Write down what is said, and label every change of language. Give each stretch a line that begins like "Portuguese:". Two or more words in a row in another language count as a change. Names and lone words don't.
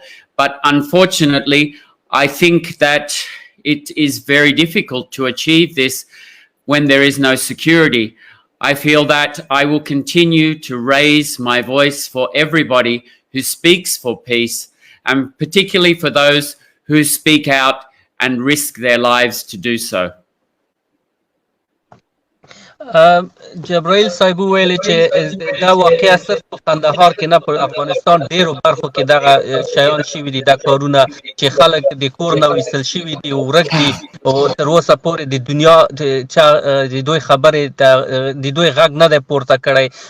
English: But unfortunately, I think that it is very difficult to achieve this when there is no security. I feel that I will continue to raise my voice for everybody who speaks for peace, and particularly for those who speak out and risk their lives to do so.
Pashto: جبرائیل صاحب ویل چې دا واقعیا صرف په کندهار کې نه په افغانستان ډیرو برخو کې دغه شیان شوي دي، دا کارونه چې خلک د کور نه ویستل شوي دي او ورک دي او تر اوسه پورې د دنیا د دوی خبرې د دوی غږ نه دی پورته کړی